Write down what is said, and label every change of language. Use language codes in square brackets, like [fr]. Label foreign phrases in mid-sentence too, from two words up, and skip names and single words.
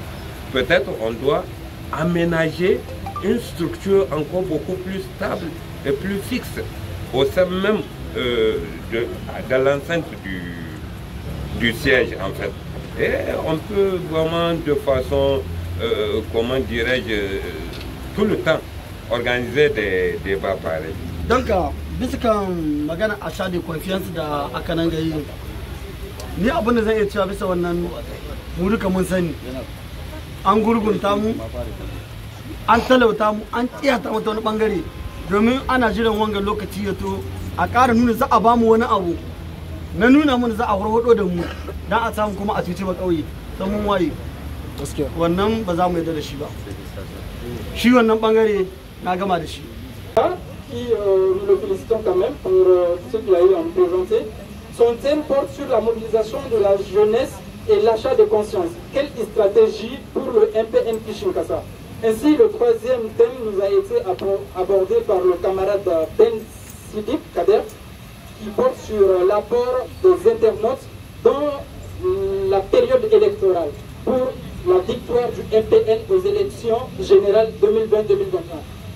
[fr] Peut-être on doit aménager une structure encore beaucoup plus stable et plus fixe au sein même de l'enceinte du siège en fait. Et on peut vraiment de façon, comment dirais-je, tout le temps organiser des débats pareils. Donc, [ha] bisa kan magana [fr] achat de confiance [ha] da aka nan ga yi ni abin da zan iya cewa bisa wannan mu duka mun sani an gurgunta mu an talauta mu an tsiyata mata wani bangare domin ana jiran wanga lokaci ya to a ƙara nuna za a bamu wani abu na nuna mun za a farfado da mu dan a samu kuma a cuci ba kauye dan mun waye wannan ba za mu yarda da shi ba shi wannan bangare na gama da shi. [fr] Nous le félicitons quand même pour ce qu'il a eu à nous présenter Son thème porte sur la mobilisation de la jeunesse et l'achat de conscience. Quelle stratégie pour le MPN Kishinkasa? Ainsi, le troisième thème nous a été abordé par le camarade Ben Sidik Kader, qui porte sur l'apport des internautes dans la période électorale pour la victoire du MPN aux élections générales 2020-2021.